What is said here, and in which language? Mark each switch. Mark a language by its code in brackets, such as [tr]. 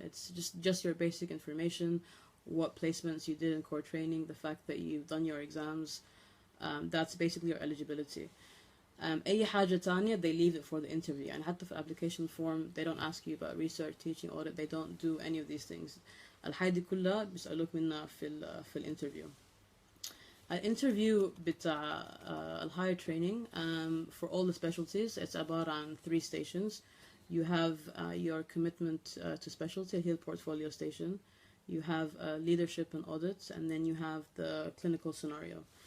[en] It's just your basic information, what placements you did in core training, the fact that you've done your exams. That's basically your eligibility. [ar] أي حاجة تانية [en] they leave it for the interview. [ar] يعني حتى في [en] application form they don't ask you about research, teaching, audit. They don't do any of these things. [ar] الحاجة دي كلها بيسألوك منها في الانترفيو. الانترفيو بتاع [en] الhigher training for all the specialties it's [ar] عبارة عن [en] 3 stations. You have your commitment to specialty, [ar] هي [en] portfolio station. You have leadership and audits, and then you have the clinical scenario.